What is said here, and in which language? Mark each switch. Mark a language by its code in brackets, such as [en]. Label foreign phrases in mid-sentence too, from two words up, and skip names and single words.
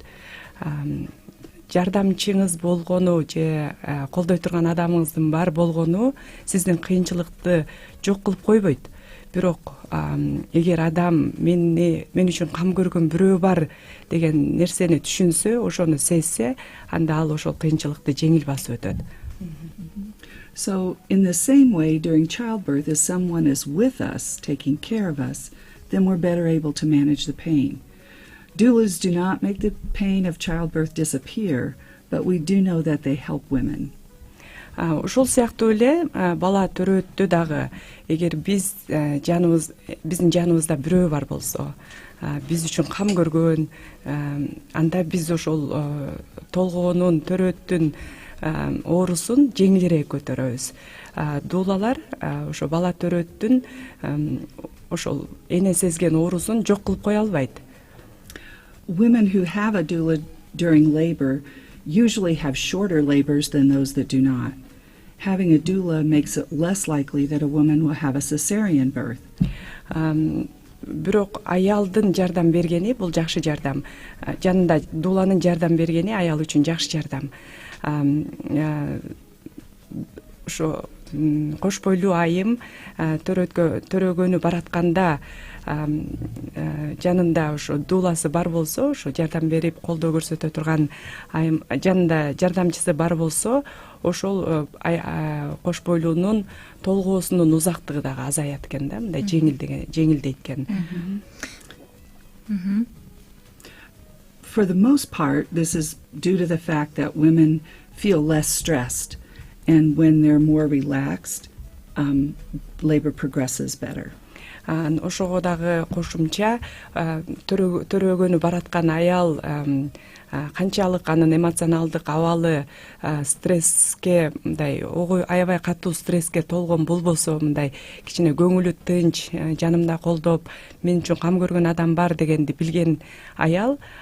[ky] Жардамчыңыз болгону же колдой турган адамыңыздын бар болгону сиздин кыйынчылыкты жок кылып койбойт. Бирок эгер адам мен үчүн кам көргөн бирөө бар деген нерсени түшүнсө, ошону сезсе, анда ал ошол кыйынчылыкты жеңил басып өтөт. [en] So, in the same way, during childbirth, as someone is with us, taking care of us, then we're better able to manage the pain. Doulas do not make the pain of childbirth disappear, but we do know that they help women. [ky] Ошол сыяктуу эле бала төрөттү дагы эгер биздин жаныбызда бирөө бар болсо, биз үчүн кам көргөн, анда биз ошол толгоонун, төрөттүн оорусун жеңилирээк көтөрөбүз. Дуулалар ошо бала төрөттүн ошол эне сезген оорусун жок кылып кое албайт. [en] Women who have a doula during labor usually have shorter labors than those that do not. Having a doula makes it less likely that a woman will have a cesarean birth. [ky] Бирок аялдын жардам бергени бул жакшы жардам. Жанында дууланын жардам бергени аял үчүн жакшы жардам. Ошо кош бойлуу айым төрөгөнү баратканда жанында ошо дууласы бар болсо, ошо жардам берип колдоо көрсөтө турган айым жанында жардамчысы бар болсо, ошол кош бойлуунун толгоосунун узактыгы дагы азаят экен да, мындай жеңилдейт экен. [en] For the most part, this is due to the fact that women feel less stressed, and when they're more relaxed, labor progresses better. [ky] Ошого дагы кошумча төрөгөнү бараткан аял канчалык анын эмоционалдык абалы стресске, мындай аябай катуу стресске толгон болбосо, мындай кичине көңүлү тынч, жанымда колдоп, мен үчүн кам көргөн адам бар дегенди билген аял